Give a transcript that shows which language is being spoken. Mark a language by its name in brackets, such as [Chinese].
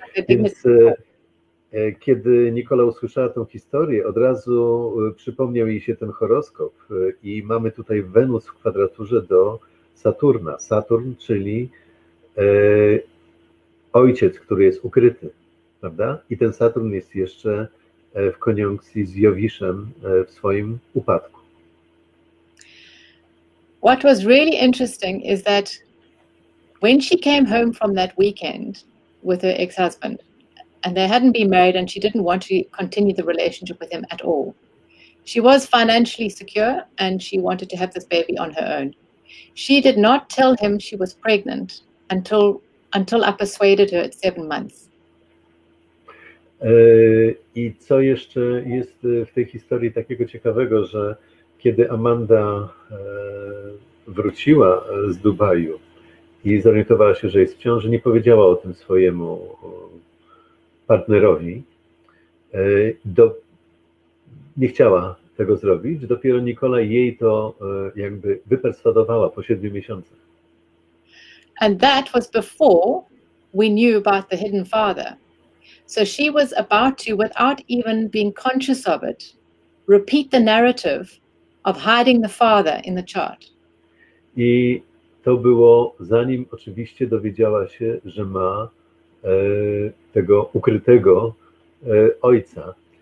[Polish] Więc kiedy Nicola usłyszała tę historię, od razu przypomniał jej się ten horoskop i mamy tutaj Wenus w kwadraturze do Saturna. Saturn, czyli ojciec, który jest ukryty, prawda? I ten Saturn jest jeszcze w koniunkcji z Jowiszem w swoim upadku. [English] What was really interesting is that when she came home from that weekend with her ex-husband, and they hadn't been married and she didn't want to continue the relationship with him at all. She was financially secure and she wanted to have this baby on her own. She did not tell him she was pregnant until I persuaded her at 7 months. [Polish] I co jeszcze jest w tej historii takiego ciekawego, że kiedy Amanda wróciła z Dubaju i zorientowała się, że jest w ciąży, nie powiedziała o tym swojemu partnerowi, nie chciała tego zrobić, dopiero Nicola jej to jakby wyperswadowała po 7 miesiącach. [English] And that was before we knew about the hidden father. So she was about to, without even being conscious of it, repeat the narrative of hiding the father in the chart. [Polish] I to było zanim oczywiście dowiedziała się, że ma tego ukrytego ojca.